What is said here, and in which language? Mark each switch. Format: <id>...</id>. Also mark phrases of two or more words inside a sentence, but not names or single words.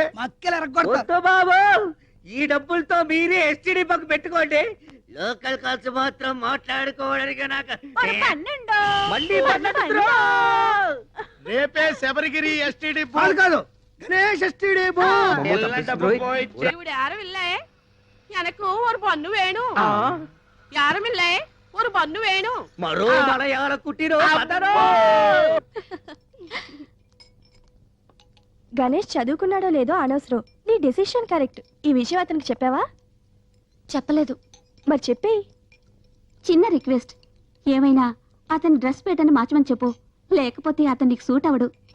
<te>మక్కలు ఎరగొడతారు. బాబు, ఈ డబ్బులతో మీరే ఎస్టీడీ బక్ పెట్టుకోండి. లోకల్ ఖర్చు మాత్రం మాట్లాడుకోవడానికి నాకు మళ్ళీ రేపే శబరిగిరి ఎస్టీడీ కాదు గణేష్</te> <en>STD booth.</en> <ml>ഇവിടെ ആരുമില്ലേ? എനക്ക് ഒരു പൊന്നു വേണു. ആരുമില്ലേ? ഒരു പൊന്നു വേണു.</ml> <te>మరో మలయాళ కుట్టిరో గణేష్ చదువుకున్నాడో లేదో అనవసరం. నీ</te> <en>decision correct.</en> <te>ఈ విషయం అతనికి చెప్పావా? చెప్పలేదు. మరి చెప్పేయి. చిన్న రిక్వెస్ట్, ఏమైనా అతని</te> <en>dress pattern</en> <te>మార్చమని చెప్పు, లేకపోతే అతను నీకు సూట్ అవడు.</te>